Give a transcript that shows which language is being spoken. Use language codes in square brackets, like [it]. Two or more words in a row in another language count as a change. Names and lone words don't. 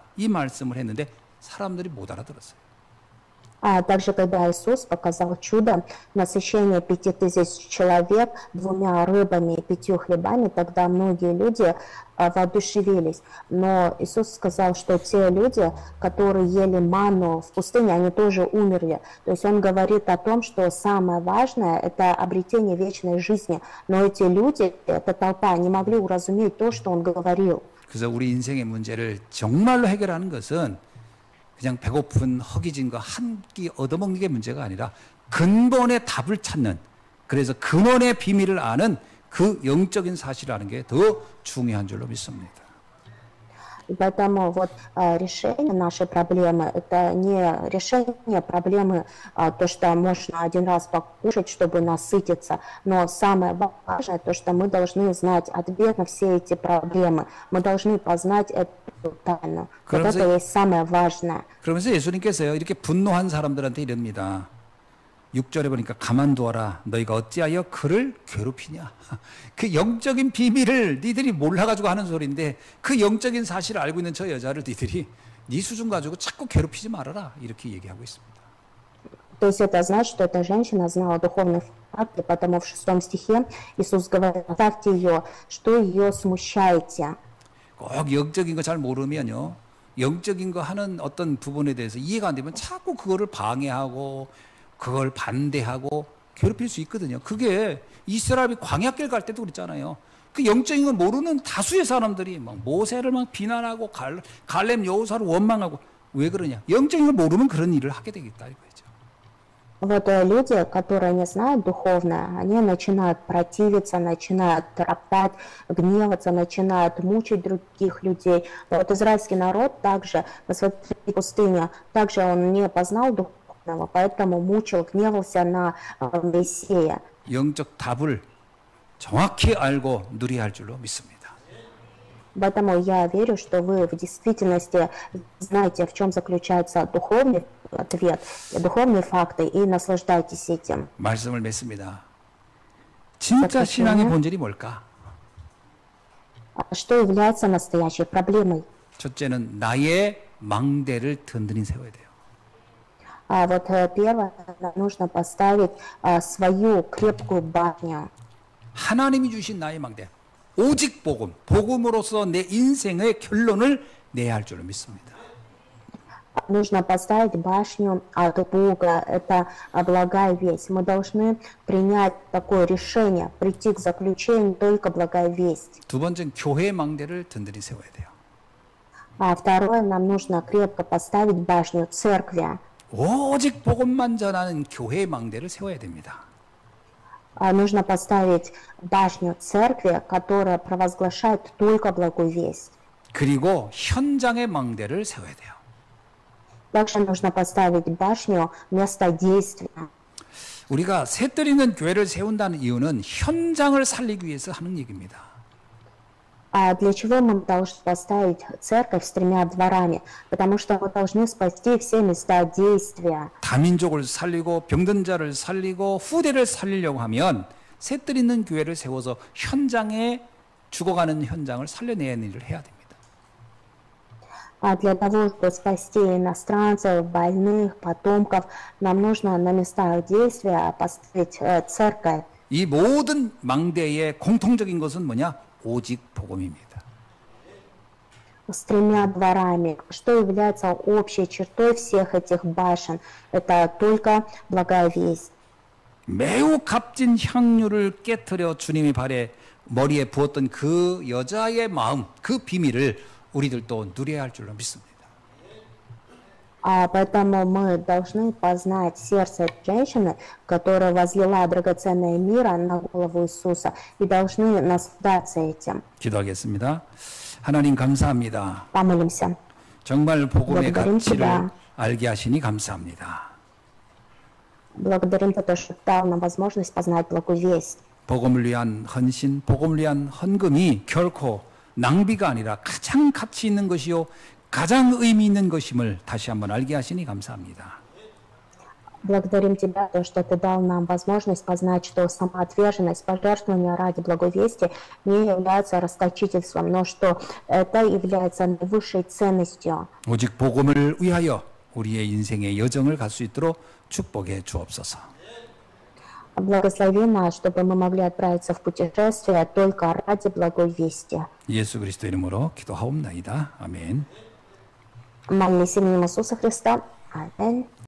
[ko] 이 말씀을 했는데 사람들이 못 알아들었어요. [ru] А также, когда Иисус показал чудо насыщения 5000 человек 2 рыбами и 5 хлебами, тогда многие люди воодушевились. Но Иисус сказал, что те люди, которые ели манну в пустыне, они тоже умерли. То есть Он говорит о том, что самое важное – это обретение вечной жизни. Но эти люди, эта толпа, не могли уразуметь то, что Он говорил. [ko] 그래서 우리 인생의 문제를 정말로 해결하는 것은 그냥 배고픈 허기진 거 한 끼 얻어먹는 게 문제가 아니라 근본의 답을 찾는, 그래서 근원의 비밀을 아는 그 영적인 사실을 아는 게 더 중요한 줄로 믿습니다. [ru] И поэтому вот решение нашей проблемы – это не решение проблемы, то, что можно один раз покушать, чтобы насытиться, но самое важное, то, что мы должны знать ответ на все эти проблемы. Мы должны познать эту тайну. Вот [ko] 그러면서, [ru] это есть самое важное. [ko] 그러면서 예수님께서요, 이렇게 분노한 사람들한테 이럽니다. 6절에 보니까 가만두어라. 너희가 어찌하여 그를 괴롭히냐. 그 영적인 비밀을 니들이 몰라가지고 하는 소리인데 그 영적인 사실을 알고 있는 저 여자를 니들이 네 수준 가지고 자꾸 괴롭히지 말아라. 이렇게 얘기하고 있습니다. [ru] То есть это значит, что эта женщина знала духовный факт, и потому в 6 стихе Иисус говорит: оставьте ее, что ее смущаете. [ko] 꼭 영적인 거 잘 모르면요, 영적인 거 하는 어떤 부분에 대해서 이해가 안 되면 자꾸 그거를 방해하고 그걸 반대하고 괴롭힐 수 있거든요. 그게 이스라엘이 광야길 갈 때도 그랬잖아요. 그 영적인 걸 모르는 다수의 사람들이 막 모세를 막 비난하고 갈렙 여호사를 원망하고, 왜 그러냐? 영적인 걸 모르면 그런 일을 하게 되겠다 이거죠. [ru] Вот люди, которые не знают духовное, они начинают противиться, начинают роптать, гневаться, начинают мучить других людей. Вот израильский народ также, посмотрите, пустыня, также он не познал духовного, поэтому мучил, гневался на Моисея. [ko] 영적 답을 정확히 알고 누려야 할 줄로 믿습니다. [ru] Поэтому я верю, что вы в действительности знаете, в чем заключается духовный ответ, духовные факты, и наслаждайтесь этим. [ko] 말씀을 맺습니다. 진짜 신앙의 본질이 뭘까? [ru] Что является настоящей проблемой? [ko] 첫째는 나의 망대를 든든히 세워야 돼요. [ru] Вот первое, нам нужно поставить свою крепкую башню. [ko] 하나님이 주신 나의 망대, 오직 복음, 복음으로서 내 인생의 결론을 내야 할 줄로 믿습니다. [ru] Нужно поставить башню от Бога, это благая весть. Мы должны принять такое решение, прийти к заключению только благая весть. [ko] 두 번째는 교회 망대를 든든히 세워야 돼요. [ru] А второе, нам нужно крепко поставить башню церкви. [ko] 오직 복음만 전하는 교회 망대를 세워야 됩니다. [ru] Нужно поставить башню церкви, которая провозглашает только благую весть. [ko] 그리고 현장의 망대를 세워야 돼요. [ru] Также нужно поставить башню места действия. [ko] 우리가 셋들 있는 교회를 세운다는 이유는 현장을 살리기 위해서 하는 얘기입니다. [ru] А для чего мы должны поставить церковь с 3 дворами? Потому что мы должны спасти все места действия. [ko] 다민족을 살리고 병든 자를 살리고 후대를 살리려고 하면 셋들 있는 교회를 세워서 현장에 죽어가는 현장을 살려내는 일을 해야 됩니다. [ru] А для того, чтобы спасти иностранцев, больных, потомков, нам нужно на местах действия поставить церковь. [ko] 이 모든 망대의 공통적인 것은 뭐냐? 오직 복음입니다. [ru] С 3 дворами. Что является общей чертой всех этих башен? Это только благая весть. [ko] 매우 값진 향유를 깨트려 주님의 발에 머리에 부었던 그 여자의 마음, 그 비밀을 우리들도 누려야 할 줄로 믿습니다. [ru] Поэтому мы должны познать сердце женщины, которая возлила драгоценное мира на голову Иисуса, и должны наслаждаться этим. [ko] 기도하겠습니다. 하나님 감사합니다. [ru] Помолимся. [ko] 정말 복음의 [ru] Благодарим [ko] 가치를 [ru] Тебя. [ko] 알게 하시니 감사합니다. [ru] Благодарим за то, что дал нам возможность познать благую весть. [ko] 복음을 위한 헌신, 복음을 위한 헌금이 결코 낭비가 아니라 가장 가치 있는 것이요 가장 의미 있는 것임을 다시 한번 알게 하시니 감사합니다. [ru] Благодарим Тебя, то, что Ты дал нам возможность познать, что самоотверженность, пожертвование ради благой вести не является расточительством, но что это является наивысшей ценностью. [ko] 오직 복음을 위하여 우리의 인생의 여정을 갈 수 있도록 축복해 주옵소서. [ru] Благослови нас, чтобы мы могли отправиться в путешествие только ради благой вести. [ko] 예수 그리스도 이름으로 기도하옵나이다. 아멘. [ru] Молимся именем Иисуса Христа. Аминь.